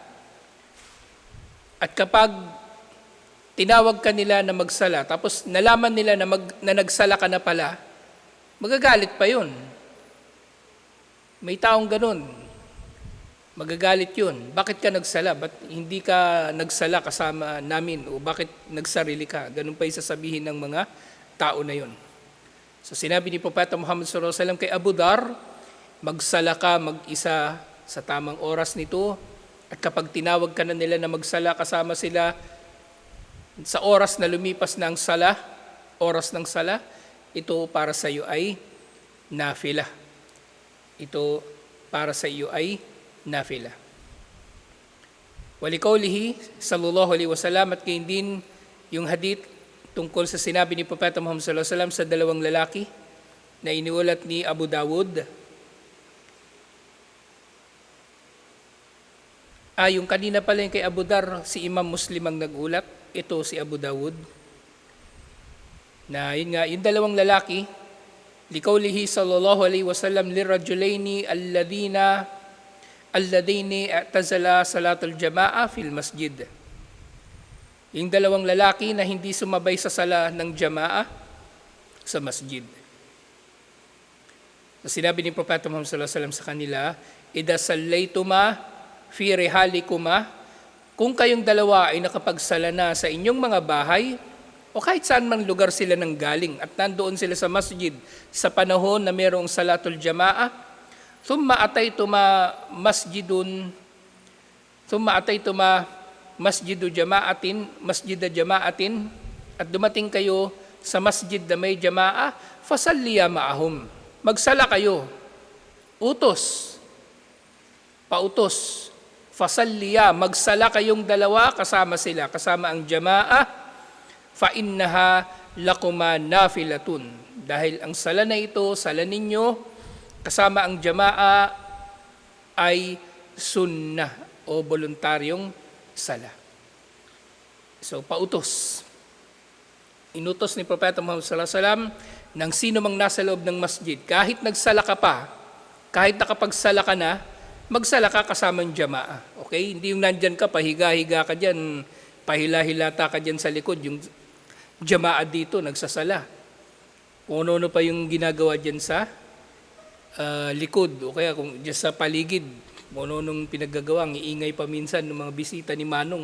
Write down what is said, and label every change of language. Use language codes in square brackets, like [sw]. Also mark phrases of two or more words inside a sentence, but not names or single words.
[tl] At kapag tinawag ka nila na magsala, tapos nalaman nila na nagsala ka na pala, magagalit pa yun. May taong ganun. Magagalit yun. Bakit ka nagsala? Ba't hindi ka nagsala kasama namin? O bakit nagsarili ka? Ganun pa yung sasabihin ng mga tao na yun. So sinabi ni Propeta Muhammad [ar] صلى الله عليه وسلم [tl] kay Abu Dhar, magsala ka mag-isa sa tamang oras nito. At kapag tinawag ka na nila na magsala, kasama sila sa oras na lumipas ng sala, oras ng sala, ito para sa iyo ay nafila. Ito para sa iyo ay nafila. [ar] وقوله صلى الله عليه وسلم, [tl] at kayo din yung hadith tungkol sa sinabi ni Propeta Muhammad [ar] صلى الله عليه وسلم [tl] sa dalawang lalaki na iniulat ni Abu Dawud. Yung kanina pala yung kay Abu Dhar, si Imam Muslim ang nagulat. Ito si Abu Dawud. Na yun nga, yung dalawang lalaki, [ar] لقوله صلى الله عليه وسلم للرجلين اللذين اعتزلا صلاة الجماعة في المسجد. [tl] Yung dalawang lalaki na hindi sumabay sa [ar] sala ng jama'a [tl] sa masjid. So, sinabi ni Propeta Muhammad [ar] صلى الله عليه وسلم [tl] sa kanila, [ar] إذا صليتما في رحالكما, [tl] kung kayong dalawa ay nakapagsala na sa inyong mga bahay, o kahit saan man lugar sila nang galing, at nandoon sila sa masjid sa panahon na mayroong [ar] صلاة الجماعة, ثم أتيتما مسجد جماعة, [tl] at dumating kayo sa masjid na may jama'a, [ar] فصليا معهم, [tl] magsala kayo, pautos, fasalliya, magsala kayong dalawa kasama sila, kasama ang jama'a, [ar] فإنها لكما نافلة. [tl] Dahil ang sala na ito, sala ninyo, kasama ang jama'a ay sunnah o voluntaryong sala. So, pautos. Inutos ni Propeta Muhammad [ar] صلى الله عليه وسلم [tl] ng sino mang nasa loob ng masjid, kahit nagsala ka pa, kahit nakapagsala ka na, magsala ka kasama ng jama'a. Okay? Hindi yung nandyan ka, pahiga-higa ka dyan, pahila-hilata ka dyan sa likod, yung jama'a dito, nagsasala. Kung ano pa yung ginagawa dyan sa likod, o kaya kung dyan sa paligid, kung ano pinaggagawa, ang iingay pa minsan ng mga bisita ni Manong.